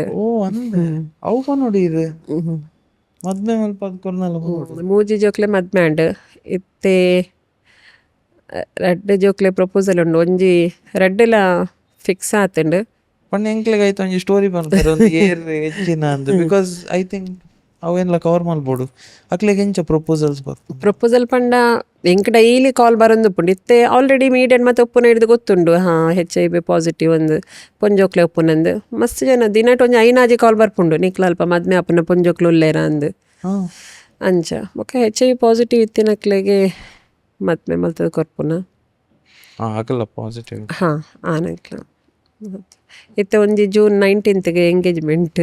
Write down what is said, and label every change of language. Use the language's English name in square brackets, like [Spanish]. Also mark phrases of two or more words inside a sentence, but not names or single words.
[Tulu] ಅವು ನೋಡಿ ಮದ್ಮೆ ಮೂಜಿ ಜೋಕ್ಲೆ ಮದ್ಮೆ ಆಂಡ್ ಇತ್ತೆ ರೆಡ್ ಜೋಕ್ಲೆ ಪ್ರಪೋಸಲ್ ಉಂಡು ಒಂಜಿ ರೆಡ್ಲ ಫಿಕ್ಸ್ ಆತುಂಡು. ಪಂಡ ಎಂಕ್ಲೆಗ್ ಐತ ಒಂಜಿ ಸ್ಟೋರಿ ಪನ್ಪೆರ್ ಒಂದು ಏರ್ ಹೆಚ್ಚಿನ ಅಂದ್ [English] because I think [Kannada] ಅವೆಲ್ಲ ಕವರ್ ಮಾಡ್ಬೋದು. [Tulu] ಅಕ್ಲೆಗೆ ಎಂಚ ಪ್ರಪೋಸಲ್ಸ್ ಬರ್ತು? ಪ್ರಪೋಸಲ್ ಪಂಡ ಎಂಕ್ ಡೈಲಿ ಕಾಲ್ ಬರೋದು ಉಪ್ಪುಂಡು ಇತ್ತೆ ಆಲ್ರೆಡಿ ಮೀಡಿಯನ್ ಮತ್ತೆ ಒಪ್ಪುನ ಹಿಡಿದು ಗೊತ್ತುಂಡು. HIV-Positive ಒಂದು ಪೊಂಜೋಕ್ಲೆ ಒಪ್ಪುನಂದು ಮಸ್ತ್ ಜನ ದಿನಟ್ ಒಂಜಿ ಐನಾಜಿ ಕಾಲ್ ಬರ್ಪುಂಡು ನಿಕ್ಲ ಅಲ್ಪ ಮದ್ಮೆ ಅಪ್ಪನ ಪೊಂಜೋಕ್ಲು ಉಲ್ಲೇರ ಅಂದು ಹಾಂ ಅಂಚ ಬೊಕ HIV-Positive ಇತ್ತಿನಕ್ಲೆಗೆ ಮದ್ಮೆ ಮಲ್ತದ ಕೊರ್ಪುನ. ಹಾಂ ಆಗಲ್ಲ ಪಾಸಿಟಿವ್. ಹಾಂ ಆನಕ್ಲ ಇತ್ತೆ ಒಂಜಿ June 19th ಎಂಗೇಜ್ಮೆಂಟ್.